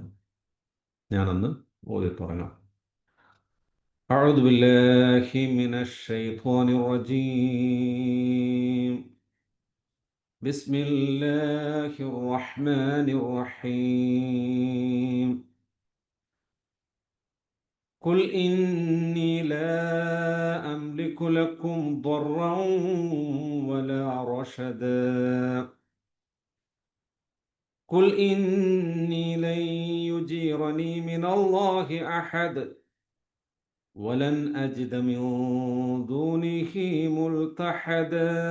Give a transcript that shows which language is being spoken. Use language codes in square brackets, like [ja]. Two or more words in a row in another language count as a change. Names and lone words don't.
[ml] ഞാനൊന്ന് ഓതി തുടങ്ങാം. [ar] أعوذ بالله من الشيطان الرجيم. بسم الله الرحمن الرحيم. قل إني لا أملك لكم ضرا ولا رشدا. قل إني لن يجيرني من الله أحد ولن أجد من دونه ملتحدا